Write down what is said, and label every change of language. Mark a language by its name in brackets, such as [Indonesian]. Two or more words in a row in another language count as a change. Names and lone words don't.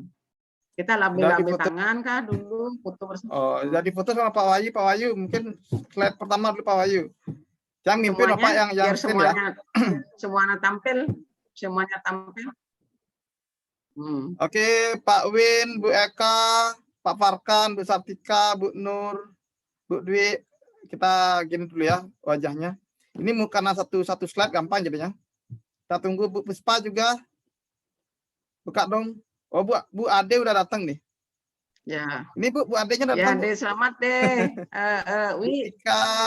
[Indonesian] Kita lambi-lambi tangan kah dulu foto bersama. Oh, jadi foto sama Pak Wahyu mungkin slide pertama dulu Pak Wahyu. Yang mimpin Bapak yang semuanya, semuanya tampil. Oke, Pak Win, Bu Eka, Pak Farkan, Bu Sartika, Bu Nur, Bu Dwi, kita gini dulu ya wajahnya. Ini karena satu slide gampang jadinya. Kita tunggu Bu Puspa juga. Buka dong. Oh Bu Ade udah datang nih. Ya. Ini Bu Ade-nya datang. Ya, Ade selamat deh. Ika.